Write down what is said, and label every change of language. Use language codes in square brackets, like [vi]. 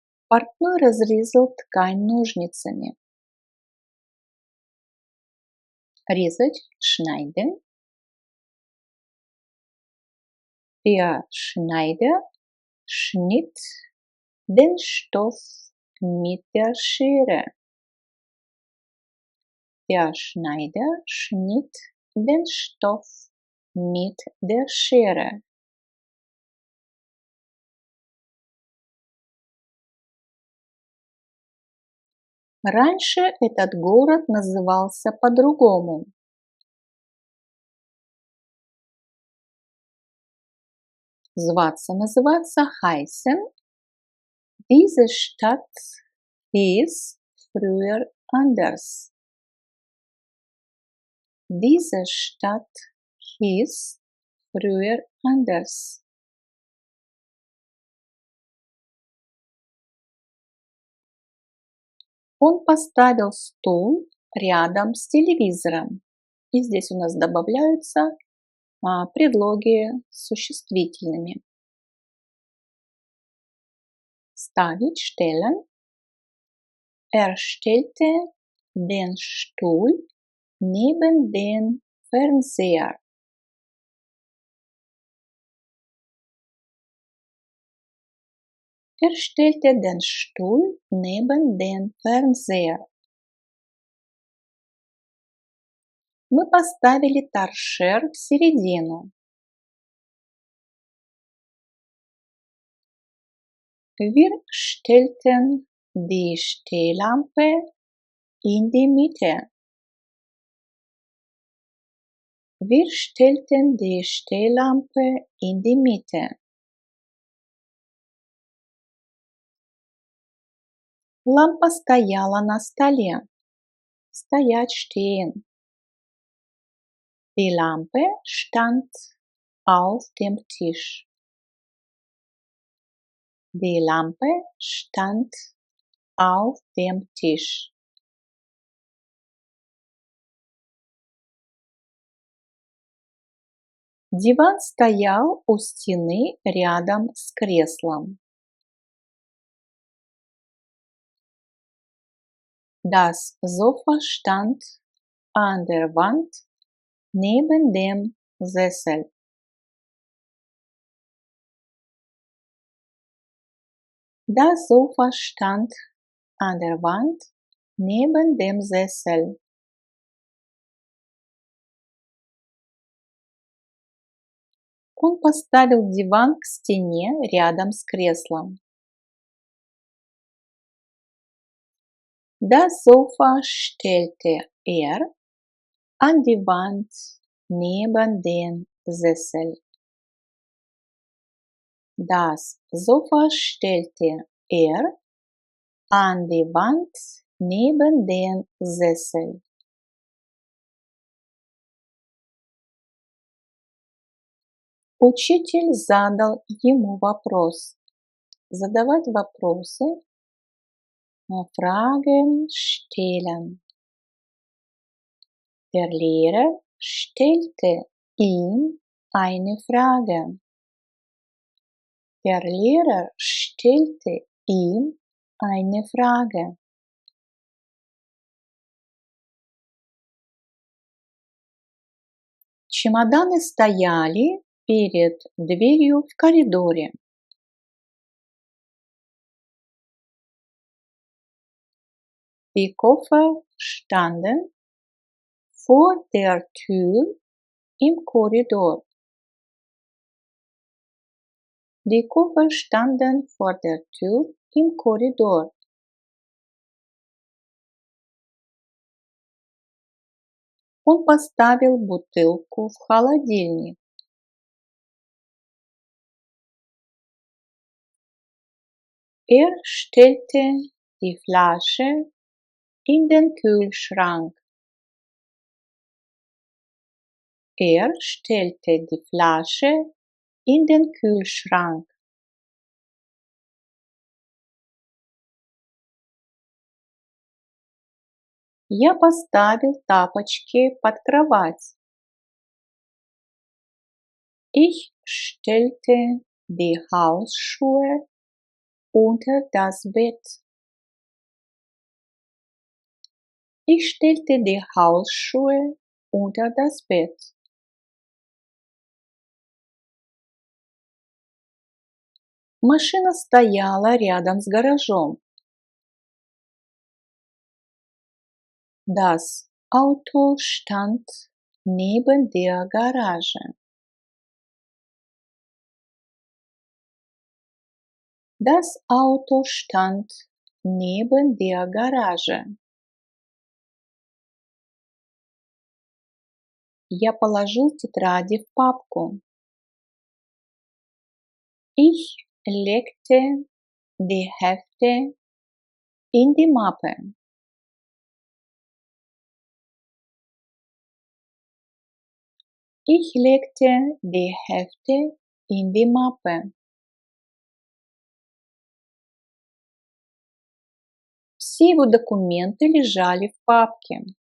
[ru] Портной разрезал ткань ножницами. Резать schneiden. [de] Der Schneider schnitt den Stoff mit der Schere. Der Schneider schnitt den Stoff mit der Schere. [ru] Раньше этот город назывался по-другому. [de] Называться heißen. Diese Stadt hieß früher anders. Diese Stadt hieß früher anders. [ru] Он поставил стул рядом с телевизором. И здесь у нас добавляются предлоги с существительными. [de] Ставить, stellen. Er stellte den Stuhl neben den Fernseher. Er stellte den Stuhl neben den Fernseher. [ru] Мы поставили торшер в середину. [de] Wir stellten die Stehlampe in die Mitte. Wir stellten die Stehlampe in die Mitte. [ru] Лампа стояла на столе. [de] Стоять, stehen. Die Lampe stand auf dem Tisch. Die Lampe stand auf dem Tisch. [ru] Диван стоял у стены рядом с креслом. [de] Das Sofa stand an der Wand neben dem Sessel. Das Sofa stand an der Wand neben dem Sessel. [ru] Он поставил диван к стене рядом с креслом. [de] Das Sofa stellte er an die Wand neben den Sessel. Das Sofa stellte er an die Wand neben den Sessel. [ru] Учитель задал ему вопрос. Задавать вопросы, [de] Fragen stellen. Der Lehrer stellte ihm eine Frage. Der Lehrer stellte ihm eine Frage. [ru] Чемоданы стояли перед дверью в коридоре. [de] Die Koffer standen vor der Tür im Korridor. Die Koffer standen vor der Tür im Korridor. [ru] Он поставил бутылку в холодильник. [de] Er stellte die Flasche in den Kühlschrank. Er stellte die Flasche in den Kühlschrank. [ru] Я поставил тапочки под кровать. [de] Ich stellte die Hausschuhe unter das Bett. Ich stellte die Hausschuhe unter das Bett. [ru] Машина стояла рядом с гаражом. [de] Das Auto stand neben der Garage. Das Auto stand neben der Garage. [ru] Я положил тетради в папку. [de] Ich legte die Hefte in die Mappe. Ich legte die Hefte in die Mappe. [ru] Все его документы лежали в папке.